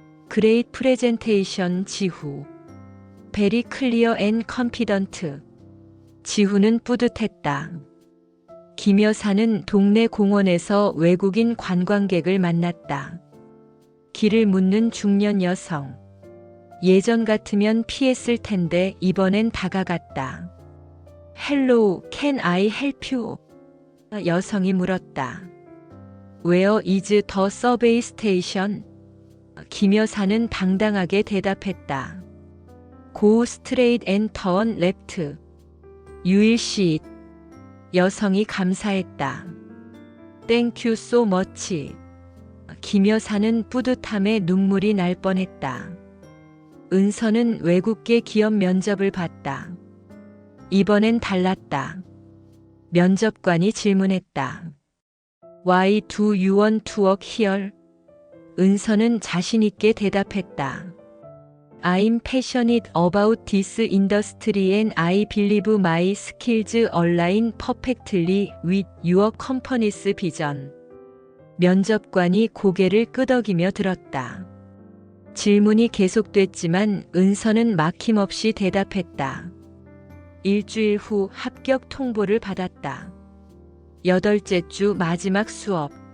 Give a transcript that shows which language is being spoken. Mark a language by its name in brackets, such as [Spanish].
[English] Great presentation, 지후. Very clear and confident. [Korean] 지후는 뿌듯했다. 김 여사는 동네 공원에서 외국인 관광객을 만났다. 길을 묻는 중년 여성. 예전 같으면 피했을 텐데 이번엔 다가갔다. [English] Hello, can I help you? [Korean] 여성이 물었다. [English] Where is the subway station? [Korean] 김 여사는 당당하게 대답했다. [English] Go straight and turn left. You will see it. [Korean] 여성이 감사했다. [English] Thank you so much. [Korean] 김 여사는 뿌듯함에 눈물이 날 뻔했다. 은서는 외국계 기업 면접을 봤다. 이번엔 달랐다. 면접관이 질문했다. [English] Why do you want to work here? [Korean] 은서는 자신 있게 대답했다. [English] I'm passionate about this industry and I believe my skills align perfectly with your company's vision. [Korean] 면접관이 고개를 끄덕이며 들었다. 질문이 계속됐지만 은서는 막힘없이 대답했다. 일주일 후 합격 통보를 받았다. 8째 주 마지막 수업.